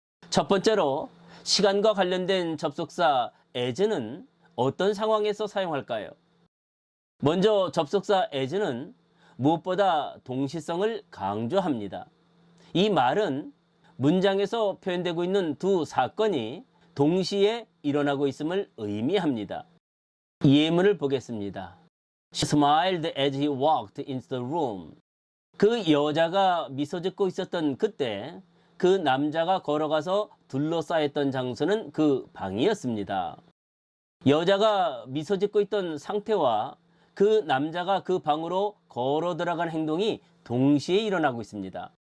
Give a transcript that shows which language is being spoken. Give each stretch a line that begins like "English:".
Korean: 첫 번째로 시간과 관련된 접속사 as는 어떤 상황에서 사용할까요? 먼저 접속사 as는 무엇보다 동시성을 강조합니다. 이 말은 문장에서 표현되고 있는 두 사건이 동시에 일어나고 있음을 의미합니다. 예문을 보겠습니다.
English: She smiled as he walked into the room.
Korean: 그 여자가 미소 짓고 있었던 그때 그 남자가 걸어가서 둘러싸였던 장소는 그 방이었습니다. 여자가 미소 짓고 있던 상태와 그 남자가 그 방으로 걸어 들어간 행동이 동시에 일어나고 있습니다.